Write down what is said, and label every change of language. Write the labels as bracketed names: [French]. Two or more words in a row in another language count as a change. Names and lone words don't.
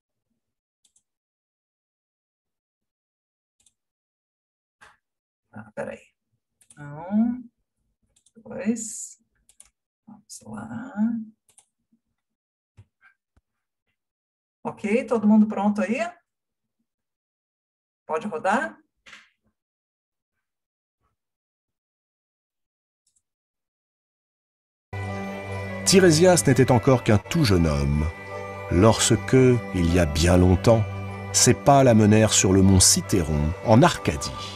[Portuguese] Peraí. 1, 2, vamos lá. Ok, todo mundo pronto aí? Pode rodar? [French] Tirésias n'était encore qu'un tout jeune homme, lorsque, il y a bien longtemps, ses pas l'amenèrent sur le mont Cithéron, en Arcadie.